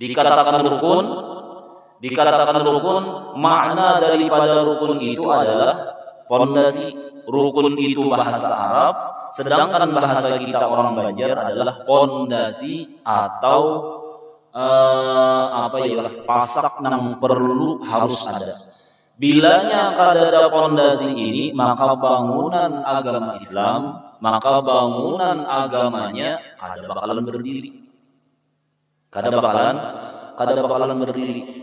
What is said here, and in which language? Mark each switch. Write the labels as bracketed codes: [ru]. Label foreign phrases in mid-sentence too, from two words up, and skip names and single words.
[id] Dikatakan rukun, makna daripada rukun itu adalah pondasi. Rukun itu bahasa Arab, sedangkan bahasa kita orang Banjar adalah pondasi atau pasak nang perlu harus ada. [bjn] Bilanya kadada pondasi ini, maka bangunan agama Islam, maka bangunan agamanya kada bakalan berdiri. Kada bakalan berdiri.